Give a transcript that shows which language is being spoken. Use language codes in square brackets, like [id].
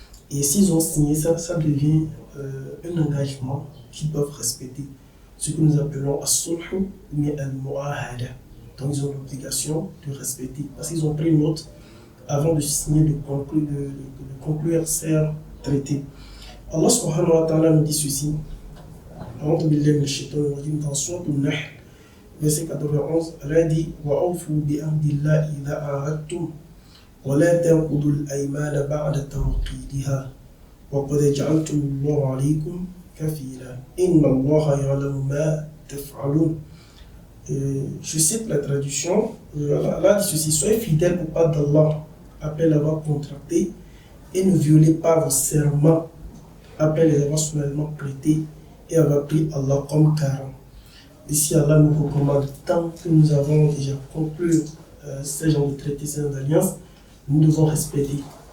[fr] Et s'ils ont signé ça, ça devient un engagement qu'ils doivent respecter. Ce que nous appelons as-sulh ou bien al-mu'ahada. Donc ils ont l'obligation de respecter, parce qu'ils ont pris note avant de signer, de conclure ces traités. Allah subhanahu wa ta'ala nous dit ceci. Dans Sourate An-Nahl, verset 91, Allah dit [ar] وَأَوْفُوا بِعَهْدِ اللَّهِ إِذَا عَاهَدتُّمْ وَلَا تَنقُضُوا الْأَيْمَانَ بَعْدَ تَوْكِيدِهَا وَقَدْ جَعَلْتُمُ اللَّهَ عَلَيْكُمْ كَفِيلًا إِنَّ اللَّهَ يَعْلَمُ مَا تَفْعَلُونَ. [fr] Je cite la traduction. Allah dit ceci: soyez fidèles au pas d'Allah après l'avoir contracté et ne violez pas vos serments après les avoir solennellement prêtés et avoir pris Allah comme garant. Ici, Allah nous recommande, tant que nous avons déjà conclu ces genres de traités, ces alliances, nous devons respecter.